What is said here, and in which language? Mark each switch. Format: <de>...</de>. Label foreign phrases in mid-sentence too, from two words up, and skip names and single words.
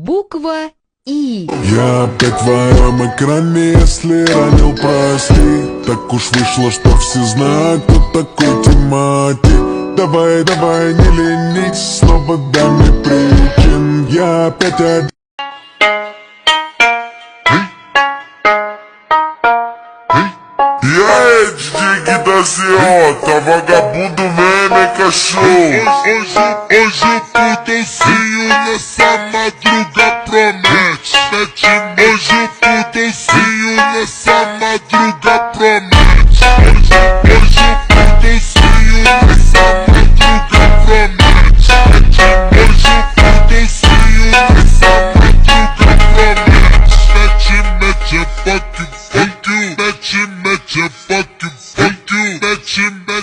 <ru>Буква И. Я опять в твоем экране, если ранил, прости. Так уж вышло, что все знают, кто такой тематик. Давай, давай, не ленись, снова дай мне причин. Я опять один.</ru> <pt>E aí, DJ Guidazziota, vagabundo meme, cachorro. Hoje o putocinho nessa madruga promete. Hoje o putocinho nessa madruga promete. Hoje o putocinho nessa madruga promete. Hoje o putocinho nessa madruga promete. Mete,</pt> <en>fuck you. Fuck you, fuck you, bet you,</en>